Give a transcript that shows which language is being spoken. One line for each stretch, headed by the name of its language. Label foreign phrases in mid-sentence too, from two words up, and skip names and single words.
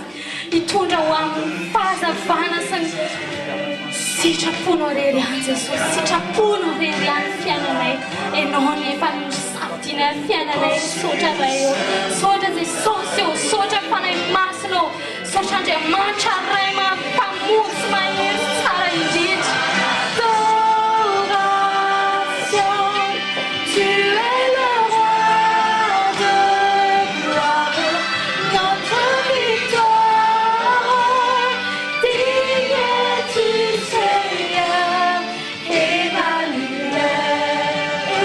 Malagasy: Hitondra ho amin'ny fahazavana sy ny sitraponao rery ihany Jesosy, sitraponao rery ihany fiainanay. Ianao ny efa nisafidiana amin'ny fiainanay, sotra iray eo. Sotra Jesosy eo, sotra fanahy masina eo, sotra Andriamanitra iray mampamory sy mahery tsara indrindra.
French: Adoration, tu es le roi de gloire, notre victoire. Digne es-tu, Seigneur, Emmanuel.